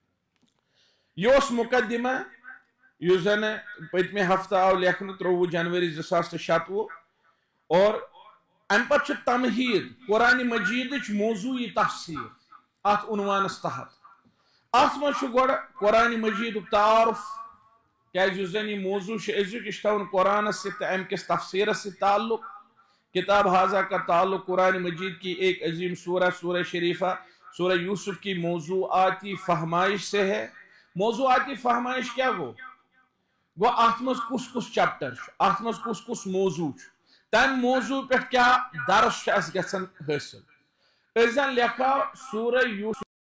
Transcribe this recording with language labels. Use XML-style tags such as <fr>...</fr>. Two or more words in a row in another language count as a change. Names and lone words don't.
<ks>یہ اوس مقدمہ یُس زن پٔتمہِ ہفتہٕ آو لیکھنہٕ 23 جنوری 2026 اور امہِ پتہٕ چھُ تمہیٖد قرآن مجیدٕچ موضوعی تفسیٖر اتھ عنوانس تحت اتھ منٛز چھُ گۄڈٕ قرآن مجیدُک تعارُف کیٛازِ یُس زن یہِ موضوٗع چھُ أزیُک یہِ چھُ تھاوُن قرآنس سۭتۍ تہٕ امہِ کِس تفسیٖرس سۭتۍ تعلق</ks> <ur>کتاب حاضہ کا تعلق قرآن مجید کی ایک عظیم سورہ سورہ شریفہ سورہ یوسف کی موضوعاتی فہمائش سے ہے</ur> <ks>موضوعاتی فہمائش کیا گو ات مز کس چیپٹر ات مز کس موضوع تم موضوع پہ کیا درس اس گژھان حاصل أسۍ زن لیکھو سورہ یوسف</ks>